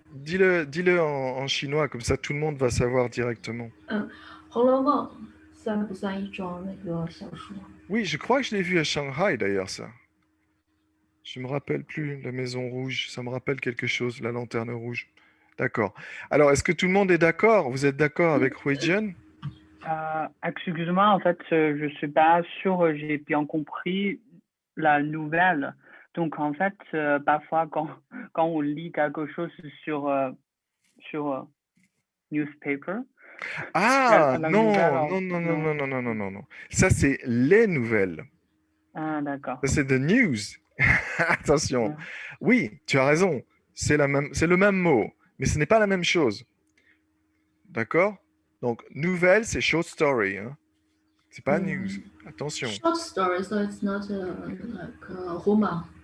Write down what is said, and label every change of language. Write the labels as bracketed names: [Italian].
[French] dis-le en chinois, comme ça tout le monde va savoir directement. [Chinese] 《红楼梦》算不算一种那个小说？ [French] Oui, je crois que je l'ai vu à Shanghai d'ailleurs, ça. Je me rappelle plus, la Maison Rouge, ça me rappelle quelque chose, la Lanterne Rouge. D'accord. Alors, est-ce que tout le monde est d'accord? Vous êtes d'accord avec Huijian? Excuse-moi, en fait, je suis pas sûr, j'ai bien compris la nouvelle. Donc, en fait, parfois, quand on lit quelque chose sur newspaper, Ah, la nouvelle, non, non, non, non, non. non, non, non, non, non, non. Ça, c'est les nouvelles. Ah, d'accord. Ça, c'est [English] the news. [French] Attention. Oui, tu as raison. C'est le même mot, mais ce n'est pas la même chose. D'accord? Donc, nouvelle, c'est [English] short story, [French] hein. C'est pas news. Attention. [English] Short story, so it's not like a roman.